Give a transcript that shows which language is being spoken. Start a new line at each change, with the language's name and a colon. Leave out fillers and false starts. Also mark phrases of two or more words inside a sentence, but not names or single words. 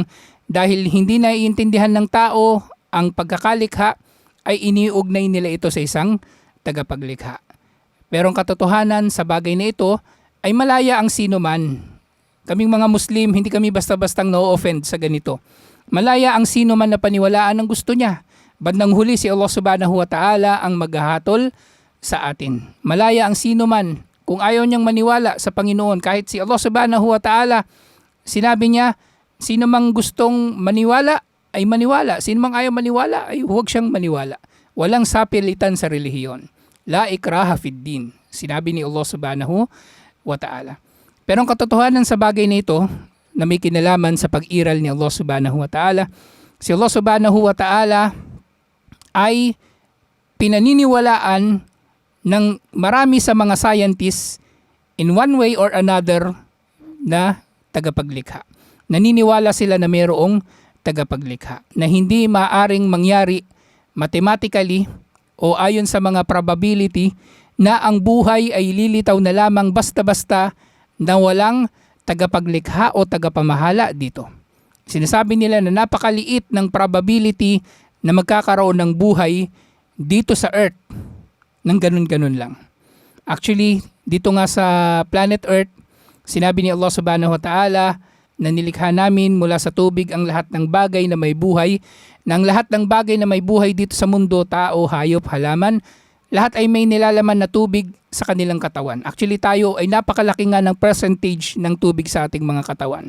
Filipino: Dahil hindi naiintindihan ng tao ang pagkakalikha, ay iniugnay nila ito sa isang tagapaglikha. Pero ang katotohanan sa bagay na ito ay malaya ang sino man. Kaming mga Muslim, hindi kami basta-bastang no-offend sa ganito. Malaya ang sino man na paniwalaan ang gusto niya. Bandang huli si Allah
Arabic: سبحانه وتعالى
Filipino: ang maghahatol sa atin. Malaya ang sino man kung ayaw niyang maniwala sa Panginoon. Kahit si Allah
Arabic: سبحانه وتعالى,
Filipino: sinabi niya, sino mang gustong maniwala ay maniwala. Sino mang ayaw maniwala ay huwag siyang maniwala. Walang sapilitan sa relihiyon.
Arabic: لا إكراه في الدين.
Filipino: Sinabi ni Allah
Arabic: سبحانه وتعالى.
Filipino: Pero ang katotohanan sa bagay na ito na may kinalaman sa pag-iral ni Allah
Arabic: سبحانه وتعالى,
Filipino: si Allah
Arabic: سبحانه وتعالى
Filipino: ay pinaniniwalaan ng marami sa mga scientists
English: in one way or another
Filipino: na tagapaglikha. Naniniwala sila na mayroong tagapaglikha na hindi maaring mangyari mathematically o ayon sa mga probability na ang buhay ay lilitaw na lamang basta-basta na walang tagapaglikha o tagapamahala dito. Sinasabi nila na napakaliit ng probability na magkakaroon ng buhay dito sa Earth ng ganun-ganun lang. Actually, dito nga sa planet Earth, sinabi ni Allah
Arabic: سبحانه وتعالى
Filipino: na nilikha namin mula sa tubig ang lahat ng bagay na may buhay, na ang lahat ng bagay na may buhay dito sa mundo, tao, hayop, halaman, lahat ay may nilalaman na tubig sa kanilang katawan. Actually tayo ay napakalaki nga ng percentage ng tubig sa ating mga katawan.